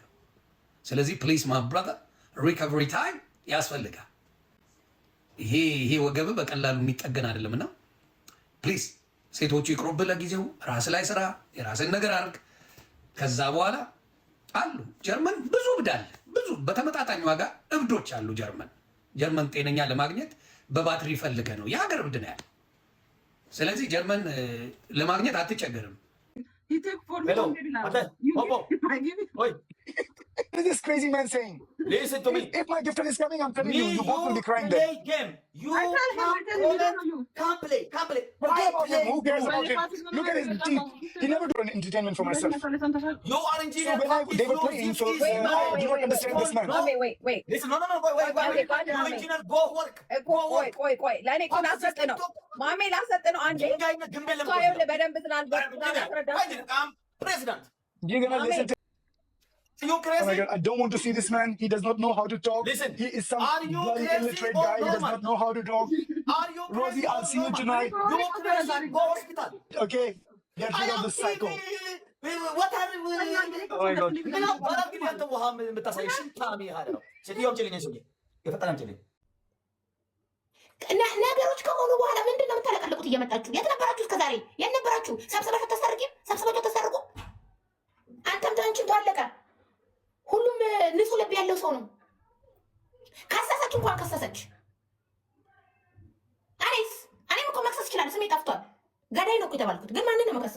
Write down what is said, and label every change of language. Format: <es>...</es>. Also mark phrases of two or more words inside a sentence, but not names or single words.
<am>ስለዚህ</am> <en>please ma brother recovery time</en> <am>ያስፈልጋል። ይሄ ወገብ በቀላሉ የሚጠገን አይደለም እና ፕሊዝ ሴቶቹ ይቅሩብህ ለጊዜው። ራስ ላይ ስራ፣ የራስን ነገር አድርግ። ከዛ በኋላ አሉ ጀርመን ብዙ እብድ አለ፣ ብዙ በተመጣጣኝ ዋጋ እብዶች አሉ ጀርመን ጤነኛ ለማግኘት በባትሪ ፈልገህ ነው የሀገር እብድ ነው ያለ። ስለዚህ ጀርመን ለማግኘት አትቸገርም።</am> <en>What is this crazy man saying? Listen to me. If my girlfriend is coming, I'm telling you, you both will be crying there. Game. You can't play. Forget about him. Who cares about him? Look at his teeth. He never do an entertainment for myself. You are engineer. So when they were playing, so I do not understand this man. Wait. Listen, no, wait. You engineer, go work.</en> <am>ቆይ ለእኔ እኮ ላሰጥ ነው ማሜ፣ ላሰጥ ነው አንዴ። በደንብ</am> <en>President. You're gonna listen to. You crazy? Oh my God, I don't want to see this man. He does not know how to talk. Listen, he is some are you bloody crazy illiterate or guy. He does normal? not know how to talk. Are you crazy? Rosie, I'll see you tonight. You crazy? Go hospital. Okay, get rid of the psycho. What are you? Oh my God.</en> <am>ነገሮች ከሆኑ በኋላ ምንድን ነው የምታለቀልቁት? እየመጣችሁ የት ነበራችሁ እስከዛሬ? የት ነበራችሁ? ሰብስባችሁ አታስታርቂም? ሰብስባችሁ አታስታርቁ? አንተም አንቺም ታለቀ። ሁሉም ንጹህ ልብ ያለው ሰው ነው። ካሰሰች እንኳን ከሰሰች። እኔም እኮ መክሰስ ይችላል። ስሜ ጠፍቷል። ገዳይ ነው እኮ የተባልኩት፣ ግን ማንን ነው መከሰው?</am>